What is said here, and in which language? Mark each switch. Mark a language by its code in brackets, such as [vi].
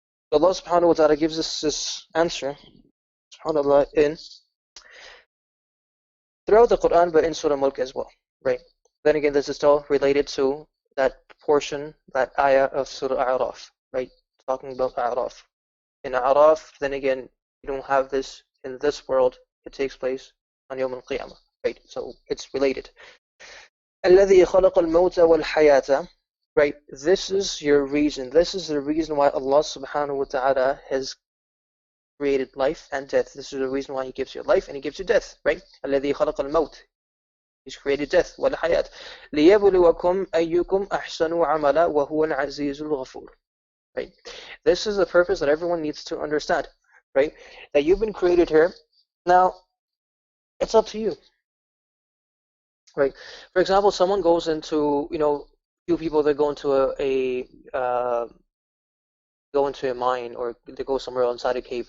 [en] Allah subhanahu wa ta'ala gives us this answer, subhanAllah, throughout the Quran, but in Surah Mulk as well, right? Then again, this is still related to that portion, that ayah of Surah A'raf, right? Talking about A'raf. In A'raf, then again, you don't have this in this world. It takes place on Yawm al-Qiyamah, right? So it's related. [ar] الَّذِي خَلَقَ الْمَوْتَ وَالْحَيَاةَ, [en] right? This is your reason. This is the reason why Allah subhanahu wa ta'ala has created life and death. This is the reason why He gives you life and He gives you death, right? [ar] الَّذِي خَلَقَ الْمَوْتَ, [en] He's created death. [ar] وَالْحَيَاةَ لِيَبْلُوَكُمْ أَيُّكُمْ أَحْسَنُ عَمَلًا وَهُوَ الْعَزِيزُ الْغَفُورُ, [en] right? This is the purpose that everyone needs to understand, right? That you've been created here. Now, It's up to you, right? For example, someone goes into, few people that go into a mine, or they go somewhere inside a cave.